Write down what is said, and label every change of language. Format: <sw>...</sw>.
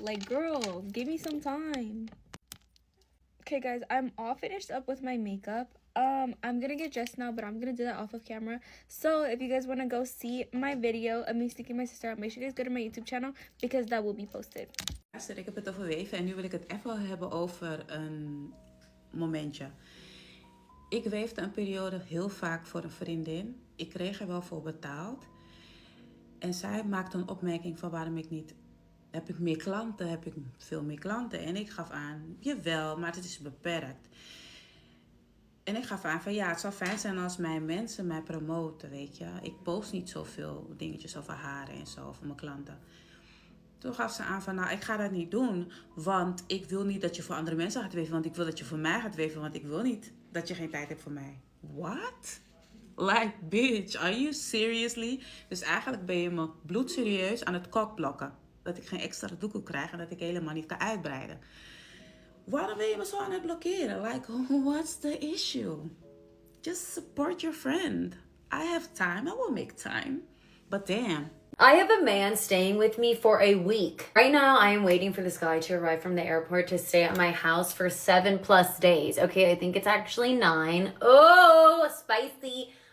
<en>Like, girl, give me some time. Okay, guys, I'm all finished up with my makeup. I'm gonna get dressed now, but I'm gonna do that off of camera. So if you guys want to go see my video of me sneaking my sister out, make sure you guys go to my YouTube channel because that will be posted.</en> <nl>Ik heb het over weven en nu wil ik het even hebben over een momentje. Ik weefde een periode heel vaak voor een vriendin. Ik kreeg er wel voor betaald. En zij maakte een opmerking van waarom ik niet... Heb ik meer klanten? Heb ik veel meer klanten? En ik gaf aan, jawel, maar het is beperkt. En ik gaf aan van ja, het zou fijn zijn als mijn mensen mij promoten, weet je. Ik post niet zoveel dingetjes over haar en zo, over mijn klanten. Toen gaf ze aan van nou, ik ga dat niet doen. Want ik wil niet dat je voor andere mensen gaat weven. Want ik wil dat je voor mij gaat weven. Want ik wil niet dat je geen tijd hebt voor mij.</nl> <en>What? Like, bitch, are you seriously?</en> <nl>Dus eigenlijk ben je me bloedserieus aan het kokblokken. Dat ik geen extra doekoe krijg en dat ik helemaal niet kan uitbreiden. Waarom ben je me zo aan het blokkeren?</nl> <en>Like, what's the issue? Just support your friend. I have time. I will make time. But damn, I have a man staying with me for a week. Right now, I am waiting for this guy to arrive from the airport to stay at my house for 7+ days. Okay, I think it's actually 9. Oh, spicy.</en>